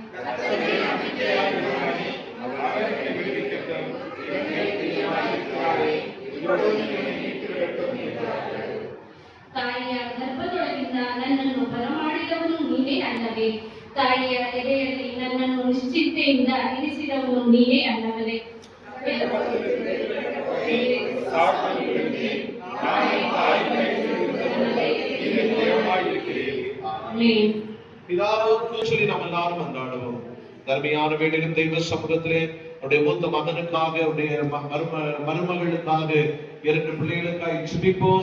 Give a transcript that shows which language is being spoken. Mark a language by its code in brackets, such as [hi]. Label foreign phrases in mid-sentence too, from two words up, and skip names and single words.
[kn] ತಾಯಿಯ ಗರ್ಭದೊಳಗಿಂದ ನನ್ನನ್ನು ಬರಮಾಡಿದವನು ನೀನೇ ಅಲ್ಲವೇ? ತಾಯಿಯ ಎದೆಯಲ್ಲಿ ನನ್ನನ್ನು ನಿಶ್ಚಿಂತೆಯಿಂದ ಇರಿಸಿದವನು ನೀನೇ ಅಲ್ಲವೇ? [ta] பிதாவுக்கு சொல்லி நாம் எல்லாரும் கொண்டாடுவோம். தர்மையான வேண்டிலும் தெய்வ சமூகத்திலே அவருடைய மூத்த மகனுக்காக அவருடைய மருமகளுக்காக 2 பிள்ளைகளுக்காக ஜெபிப்போம்.